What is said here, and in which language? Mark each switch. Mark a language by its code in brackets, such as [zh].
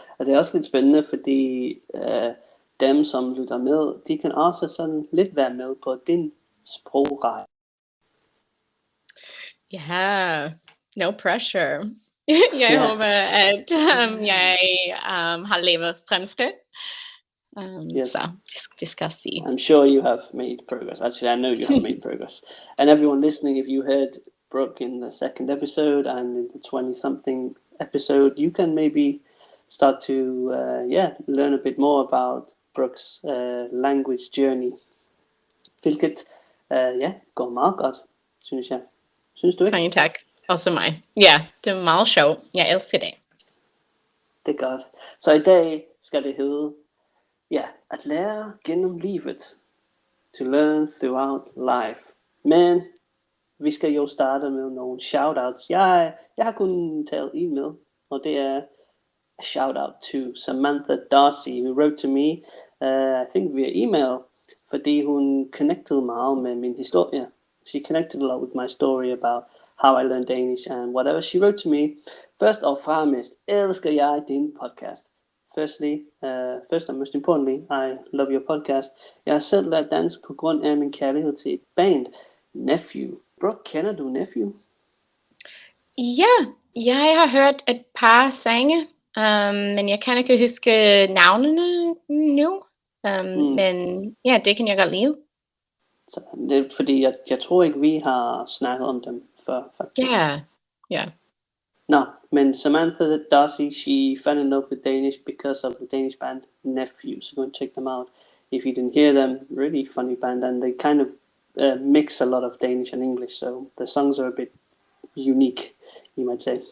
[da] Og det er også lidt spændende, fordi dem, som lytter med, de kan også sådan lidt være med på din sprogrejse. [en] Ja, no pressure. [da] Jeg håber, at jeg har levet fremskridt. [en] Yes. [da] Så vi skal se. [en] I'm sure you have made progress. Actually, I know you have made progress. And everyone listening, if you heard Brooke in the second episode and in the 20-something episode, you can maybe start to learn a bit more about Brooke's language journey. [da] Hvilket går meget godt, synes jeg. Synes du ikke? Mange tak. Også mig. Ja, det er meget sjovt. Jeg elsker det. Det er godt. Så i dag skal det hedde, at lære gennem livet. [en] To learn throughout life. [da] Men vi skal jo starte med nogle shoutouts. Jeg har kun taget en med, og det er [en] a shoutout to Samantha Darcy, who wrote to me, I think via email, [da] fordi hun connected meget med min historie. [en] She connected a lot with my story about how I learned Danish and whatever. She wrote to me, first [da] og fremmest, elsker jeg din podcast. [en] First and most importantly, I love your podcast. [da] Jeg har selv lært dansk på grund af min kærlighed til et band, Nephew. Brooke, kender du Nephew? Ja, jeg har hørt et par sange, men jeg kan ikke huske navnene nu. Men ja, det kan jeg godt lide. Så det er fordi, jeg tror ikke, vi har snakket om dem før, faktisk. Ja. [en] No, men Samantha Darcy, she fell in love with Danish because of the Danish band Nephew. So go and check them out if you didn't hear them. Really funny band, and they kind of mix a lot of Danish and English. So the songs are a bit unique, you might say.